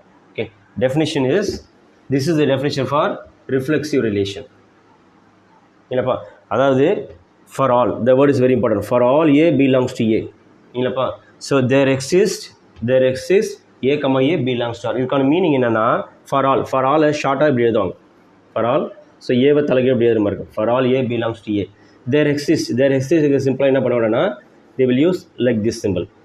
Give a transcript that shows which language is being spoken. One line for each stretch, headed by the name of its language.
English: Okay, definition is, this is the definition for reflexive relation. இல்லைப்பா, அதாவது for all, the word is very important, for all A belongs to A. இல்லைப்பா, so there exists A comma A belongs to R.
Tamil: இதுக்கான meaning என்னன்னா, for all ஷார்ட்டாக இப்படி எழுதுவாங்க, for all. So ஏவை தலைக்கு எப்படி எழுதுற மாதிரி இருக்கும்,
English: for all A belongs to A. there exists
Tamil: சிம்பிளாக என்ன பண்ணுவாங்கன்னா
English: they will use like this symbol.